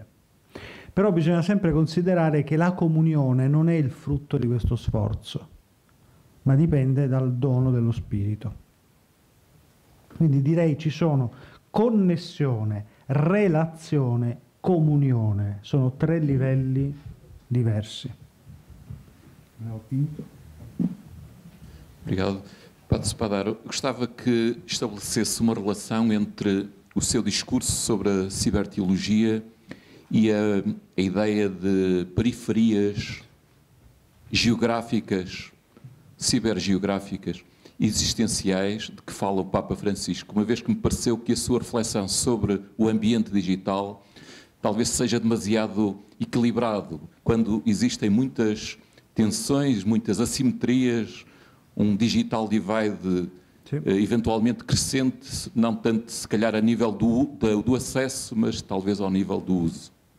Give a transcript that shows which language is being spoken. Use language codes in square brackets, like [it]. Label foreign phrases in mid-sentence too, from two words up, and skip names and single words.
[it] Però bisogna sempre considerare che la comunione non è il frutto di questo sforzo, ma dipende dal dono dello Spirito. Quindi direi ci sono connessione, relazione, comunione. Sono 3 livelli diversi. [pt] Obrigado. Padre Spadaro, gostava que estabelecesse uma relação entre o seu discurso sobre a ciberteologia e a ideia de periferias geográficas, cibergeográficas, existenciais, de que fala o Papa Francisco, uma vez que me pareceu que a sua reflexão sobre o ambiente digital talvez seja demasiado equilibrado, quando existem muitas tensões, muitas assimetrias, [en] digital divide [pt] eventualmente crescente, não tanto se calhar a nível do acesso, mas talvez ao nível do uso.